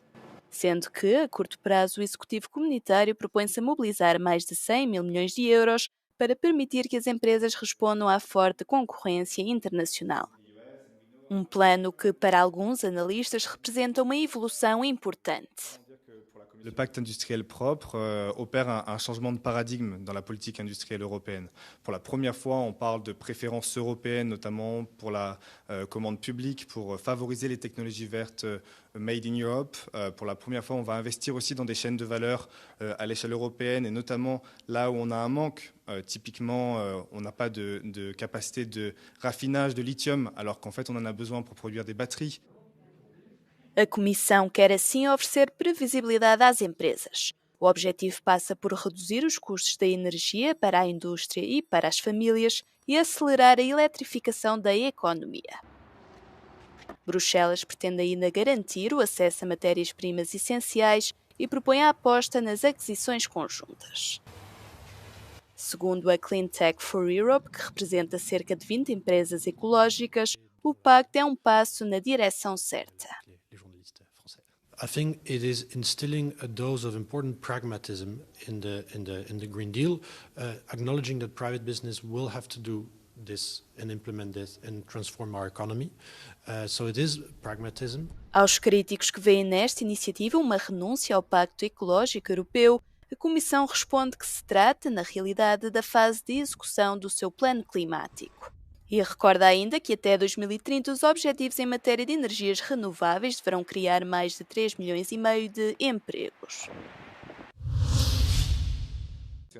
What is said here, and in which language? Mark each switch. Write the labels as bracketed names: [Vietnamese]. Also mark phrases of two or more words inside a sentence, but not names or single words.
[Portuguese] Sendo que, a curto prazo, o Executivo Comunitário propõe-se a mobilizar mais de 100 mil milhões de euros para permitir que as empresas respondam à forte concorrência internacional. Um plano que, para alguns analistas, representa uma evolução importante. [French] Le pacte industriel propre opère un changement de paradigme dans la politique industrielle européenne. Pour la première fois, on parle de préférences européennes, notamment pour la commande publique, pour favoriser les technologies vertes [English] made in Europe. [French] Pour la première fois, on va investir aussi dans des chaînes de valeur à l'échelle européenne, et notamment là où on a un manque. Typiquement, on n'a pas de capacité de raffinage de lithium, alors qu'en fait, on en a besoin pour produire des batteries. [Portuguese] A Comissão quer assim oferecer previsibilidade às empresas. O objetivo passa por reduzir os custos da energia para a indústria e para as famílias e acelerar a eletrificação da economia. Bruxelas pretende ainda garantir o acesso a matérias-primas essenciais e propõe a aposta nas aquisições conjuntas. Segundo a Clean Tech for Europe, que representa cerca de 20 empresas ecológicas, o pacto é um passo na direção certa. [English] I think it is instilling a dose of important pragmatism in the Green Deal, acknowledging that private business will have to do this and implement this and transform our economy. So it is pragmatism. [Portuguese] Aos críticos que veem nesta iniciativa uma renúncia ao Pacto Ecológico Europeu, a Comissão responde que se trata, na realidade, da fase de execução do seu plano climático. E recorda ainda que até 2030 os objetivos em matéria de energias renováveis deverão criar mais de 3,5 milhões de empregos.